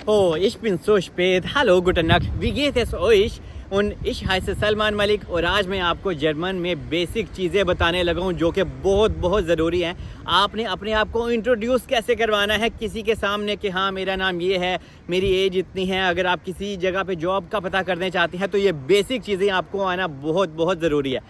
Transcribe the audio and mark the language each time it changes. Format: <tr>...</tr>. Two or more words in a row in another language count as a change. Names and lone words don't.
<de>Oh, ich bin so spät. Hallo, guten Nacht. Wie geht es euch? Und ich heiße</de> <ur>سلمان ملک اور آج میں آپ کو جرمن میں بیسک چیزیں بتانے لگا ہوں جو کہ بہت ضروری ہیں. آپ نے اپنے آپ کو انٹروڈیوس کیسے کروانا ہے کسی کے سامنے کہ ہاں میرا نام یہ ہے، میری ایج اتنی ہے. اگر آپ کسی جگہ پہ جاب کا پتا کرنے چاہتے ہیں تو یہ بیسک چیزیں آپ کو آنا بہت ضروری ہے.</ur>